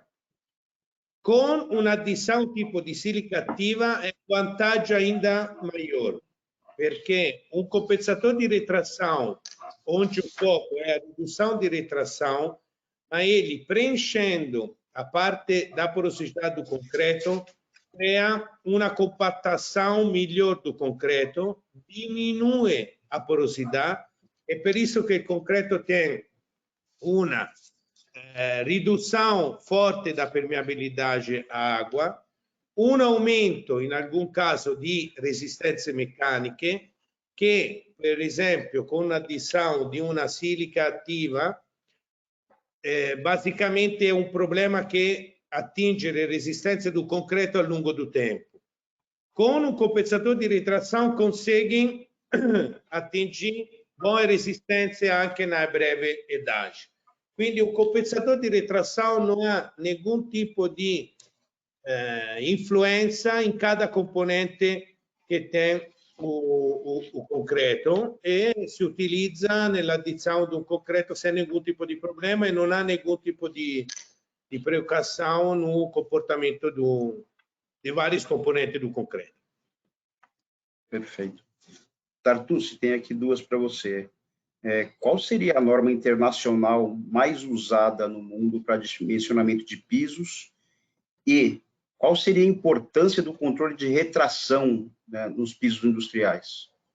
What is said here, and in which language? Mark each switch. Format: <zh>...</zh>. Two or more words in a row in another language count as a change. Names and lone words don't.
<it>Con un'addizione tipo di silica attiva è un vantaggio ainda maggiore, perché un compensatore di retrazione,</it> <pt>onde o foco è a</pt> <it>riduzione di retrazione, ma</it> <pt>ele, preenchendo a parte da porosidade do concreto,</pt> <it>crea una</it> <pt>compactação melhor do concreto, diminui a porosidade, é por isso que o concreto tem uma riduzione forte da permeabilidade à água,</pt> <it>un aumento in alcun caso di resistenze meccaniche che, per esempio, con l'addizione di una silica attiva, basicamente è un problema che attinge le resistenze del concreto a lungo do tempo. Con un compensatore di retrazione consegui attingere buone resistenze anche</it> <pt>na breve idade.</pt> <it>Quindi un compensatore di retrazione non ha nessun tipo di influenza in cada componente che</it> <pt>tem o concreto</pt> <it>e si utilizza nell'addizione di un concreto senza nessun tipo di problema e non ha nessun tipo di preoccupazione</it> <pt>no comportamento</pt> <it>di vari componenti</it> <pt>do concreto. Perfeito. Tartucci, tem aqui duas para você. Qual seria a norma internacional mais usada no mundo para dimensionamento de pisos e qual seria a importância do controle de retração, né, nos pisos industriais?</pt>